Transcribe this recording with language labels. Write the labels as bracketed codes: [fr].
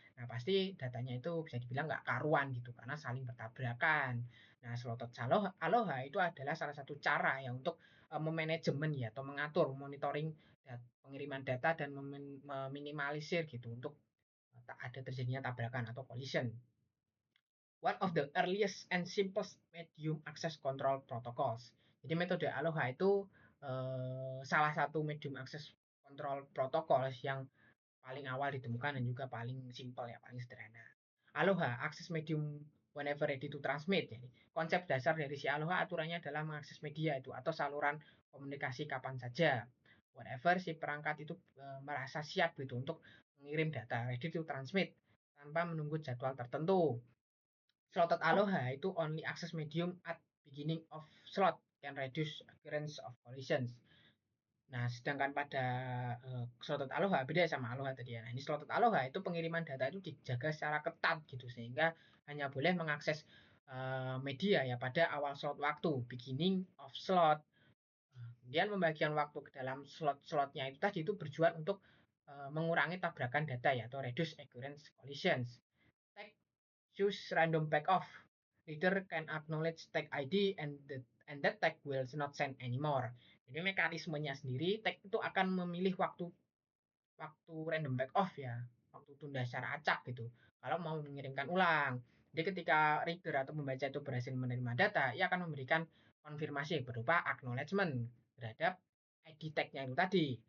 [id] Nah, pasti datanya itu bisa dibilang nggak karuan gitu karena saling bertabrakan. Nah, slotted aloha itu adalah salah satu cara ya untuk memanajemen ya atau mengatur monitoring pengiriman data dan meminimalisir gitu untuk tak ada terjadinya tabrakan atau collision. [en] One of the earliest and simplest medium access control protocols. [id] Jadi metode Aloha itu salah satu medium access control protokol yang paling awal ditemukan dan juga paling simpel ya, paling sederhana. [en] Aloha, access medium whenever ready to transmit. [id] Jadi, konsep dasar dari si Aloha aturannya adalah mengakses media itu atau saluran komunikasi kapan saja. Whenever si perangkat itu merasa siap gitu untuk mengirim data, [en] ready to transmit [id] tanpa menunggu jadwal tertentu. [en] Slotted Aloha itu only access medium at beginning of slot can reduce occurrence of collisions. [id] Nah, sedangkan pada slotted Aloha beda sama Aloha tadi ya. Nah, ini slotted Aloha itu pengiriman data itu dijaga secara ketat gitu sehingga hanya boleh mengakses media ya pada awal slot waktu, [en] beginning of slot. [id] Kemudian pembagian waktu ke dalam slot-slotnya itu tadi itu berjuang untuk mengurangi tabrakan data ya atau [en] reduce occurrence collisions. Tag choose random back off. Reader can acknowledge tag ID and that tag will not send anymore. [id] Jadi mekanismenya sendiri tag itu akan memilih waktu random back off ya, waktu tunda secara acak gitu. Kalau mau mengirimkan ulang. Jadi ketika reader atau pembaca itu berhasil menerima data, ia akan memberikan konfirmasi berupa acknowledgement terhadap ID tag-nya itu tadi.